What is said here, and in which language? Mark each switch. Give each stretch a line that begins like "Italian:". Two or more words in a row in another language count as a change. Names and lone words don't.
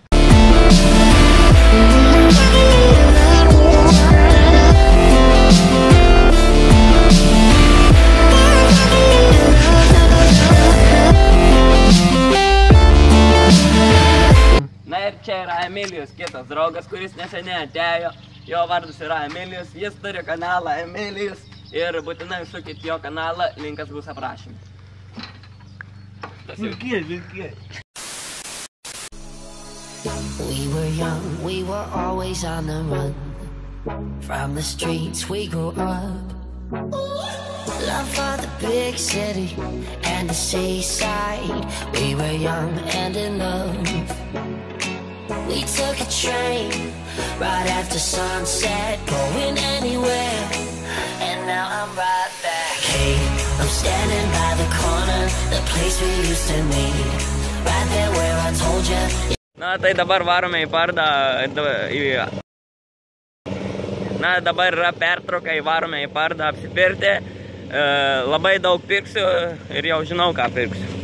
Lithuanian: Na ir čia yra Emilijus, kitas draugas, kuris neseniai atėjo, jo vardas yra Emilijus, jis turi kanalą Emilijus ir būtinai užsukit jo kanalą, linkas bus aprašyme.
English: We were young, we were always on the run. From the streets we grew up. Love for the big city and the seaside. We were young and in love. We took a train right after sunset, going anywhere. And now I'm right back. Hey, I'm standing by the corner, the place we used to meet. Right there where I told you.
Lithuanian: Na tai dabar varome į pardą. Na dabar yra pertrauka, varome į pardą apsipirkti. Labai daug pirksiu ir jau žinau, ką pirksiu.